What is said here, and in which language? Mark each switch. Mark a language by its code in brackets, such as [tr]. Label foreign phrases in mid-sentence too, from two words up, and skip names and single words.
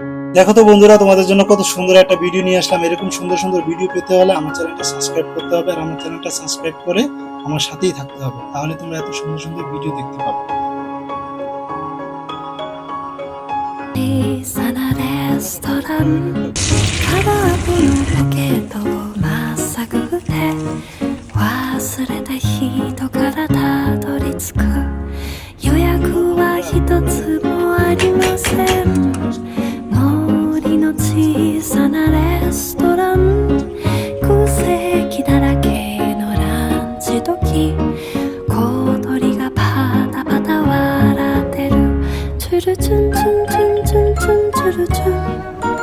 [bn] দেখো তো বন্ধুরা, তোমাদের জন্য কত সুন্দর একটা ভিডিও নিয়ে আসলাম। এরকম সুন্দর সুন্দর ভিডিও পেতে হলে আমার [en] channel subscribe [bn] করতে হবে, আর আমার [en] channel subscribe [bn] করে আমার সাথেই থাকতে হবে, তাহলে তোমরা এত সুন্দর সুন্দর ভিডিও দেখতে পাবে। [ja] 小さなレストランカバーのポケットをまっさぐって忘れた人からたどり着く予約は一つもありません森の小さなレストラン空席だらけのランチ時小鳥がパタパタ笑ってるチュルチュンチュンチュンチュンチュンチュルチュン